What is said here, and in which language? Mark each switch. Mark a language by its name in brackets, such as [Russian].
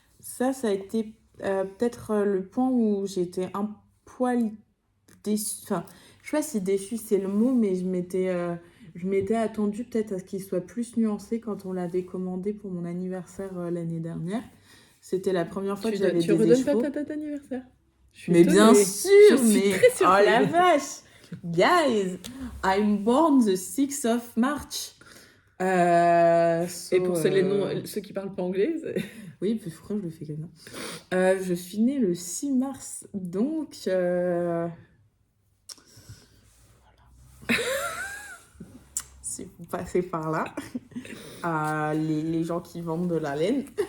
[French] Ça a été peut-être le point où j'étais un poil déçue. Enfin, je sais pas si déçue c'est le mot, mais je m'étais attendue peut-être à ce qu'il soit plus nuancé quand on l'avait commandé pour mon anniversaire l'année dernière. C'était la première fois que j'avais des échevaux. Tu redonnes pas ta date d'anniversaire? Mais bien sûr, mais oh la vache! [English] Guys, I'm born the 6th of March. [French] Et pour ceux qui parlent pas anglais, Oui, puis pourquoi je le fais comme ça. Je suis née le 6 mars, donc... Voilà. Si vous passez par là, les gens qui vendent de la laine...